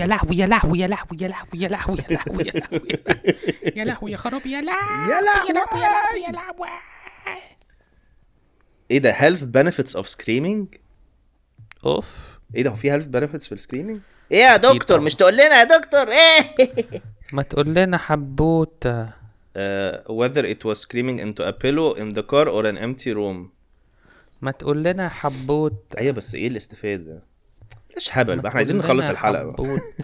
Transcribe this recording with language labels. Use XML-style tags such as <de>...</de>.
<ar>يا لهوي يا لهوي يا لهوي يا لهوي يا لهوي يا لهوي يا لهوي يا لهوي يا خراب يا لهوي يا لهوي يا لهوي يا لهوي. ايه ده</ar> <en>health benefits of screaming؟</en> <ar>اوف ايه ده هو في</ar> <en>health benefits</en> <ar>في السكريمينج؟ ايه يا دكتور مش تقول لنا يا دكتور ايه؟ ما تقول لنا حبوته.</ar> <en>whether it was screaming into a pillow in the car or an empty room.</en> <ar>ما تقول لنا حبوته. ايوه بس ايه الاستفاده؟ ليش هبل بقى احنا عايزين نخلص الحلقه بقى.</ar>